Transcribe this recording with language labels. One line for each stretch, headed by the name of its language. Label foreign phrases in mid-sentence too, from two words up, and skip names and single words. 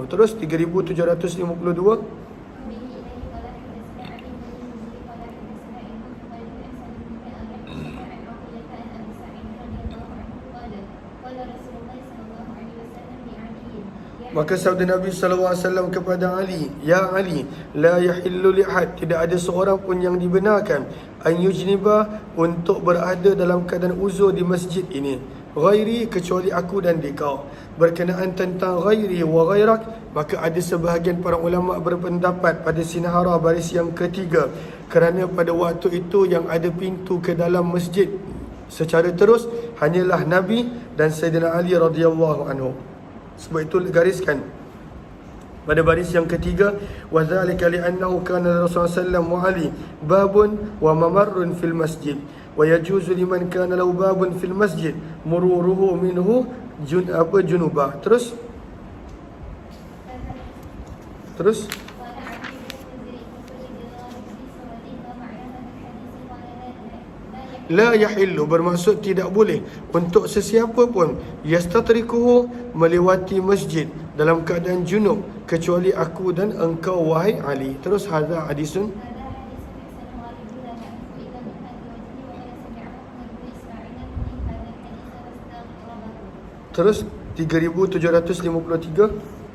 Malay: Terus 3752. Maka sabda Nabi SAW kepada Ali,
Arabic: يا علي، لا يحل لأحد,
Malay: tidak ada seorang pun yang dibenarkan
Arabic: أن يجنب,
Malay: untuk berada dalam keadaan uzur di masjid ini, ghairi, kecuali aku dan dikau. Berkenaan tentang
Arabic: غيري وغيرك,
Malay: maka ada sebahagian para ulama berpendapat pada sinahara baris yang ketiga, kerana pada waktu itu yang ada pintu ke dalam masjid secara terus hanyalah Nabi dan Sayyidina Ali
Arabic: رضي الله عنه.
Malay: Sebab itu gariskan pada baris yang ketiga,
Arabic: وذلك لأنه كان رسول الله صلى الله وعلي باب وممر في المسجد، ويجوز لمن كان له باب في المسجد مروره منه جنبا.
Malay: Terus
Arabic: لا يحل,
Malay: bermaksud tidak boleh untuk sesiapa pun yastatrikuhu, melewati masjid dalam keadaan junub, kecuali aku dan engkau wahai Ali. Terus
Arabic: هذا حديث,
Malay: terus 3753.